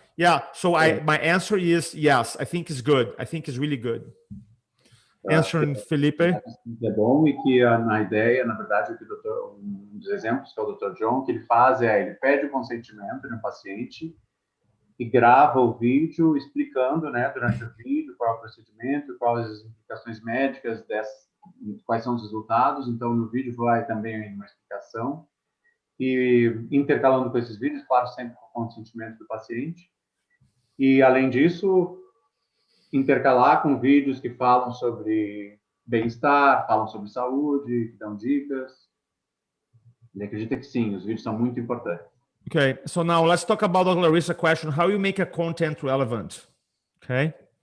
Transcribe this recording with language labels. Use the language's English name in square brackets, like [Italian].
[English] Yeah, so my answer is yes, I think it's good. I think it's really good. Answering Felipe. [Portuguese] É bom e que na ideia, na verdade, o que um dos exemplos que é o Dr. John, que ele faz ele pede o consentimento no paciente e grava o vídeo explicando, né, durante o vídeo qual é o procedimento, quais as implicações médicas, quais são os resultados. Então, no vídeo vai também uma explicação e intercalando com esses vídeos, claro, sempre com o consentimento do paciente. E, além disso, intercalar com vídeos que falam sobre bem-estar, falam sobre saúde, que dão dicas. Ele acredita que sim, os vídeos são muito importantes. [English] Okay, so now let's talk about Dr. Larissa question, how you make a content relevant. Okay.